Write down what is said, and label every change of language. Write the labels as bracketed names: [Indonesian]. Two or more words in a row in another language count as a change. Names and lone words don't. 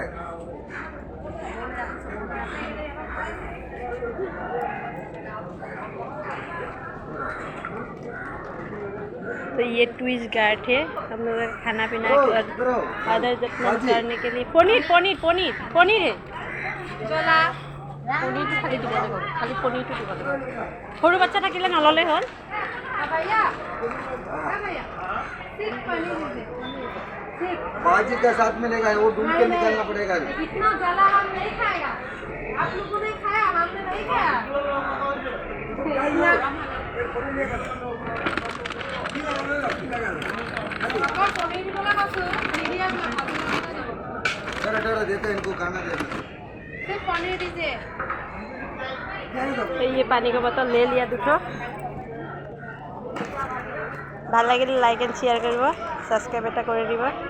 [Hindi] तो ये टूरिस्ट गार्ड है हम लोग का खाना पीना अदर जतन करने के लिए। पनीर है चला पनीर खाली [Assamese] দিব লাগিব, খালি পনীৰটো দিব লাগিব। সৰু বাচ্চা থাকিলে নললে হ'ল। [Hindi] बाजी के साथ मिलेगा, वो ढूंढ के निकालना पड़ेगा। इतना जला हम नहीं खाएगा। आप लोगों ने खाया, हमने नहीं खाया। डरा देते इनको खाना देते। सिर्फ पनीर दीजिए। तो ये पानी का बोतल ले लिया दुठो। [Assamese] ভাল লাগিলে লাইক এণ্ড শ্বেয়াৰ কৰিব, ছাবস্ক্ৰাইব এটা কৰি দিব।